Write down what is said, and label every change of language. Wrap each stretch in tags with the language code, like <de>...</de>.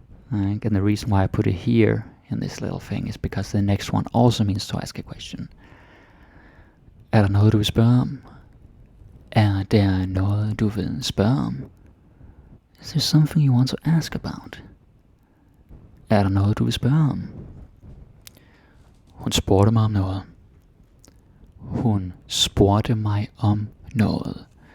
<en>And the reason why I put it here in this little thing is because the next one also means to ask a question.</en> <da>Er der noget, du vil spørge om? Er der noget, du vil spørge om?</da> <en>Is there something you want to ask about?</en> <da>Er der noget, du vil spørge om? Hun spurgte mig om noget. Hun spurgte mig om noget.</da>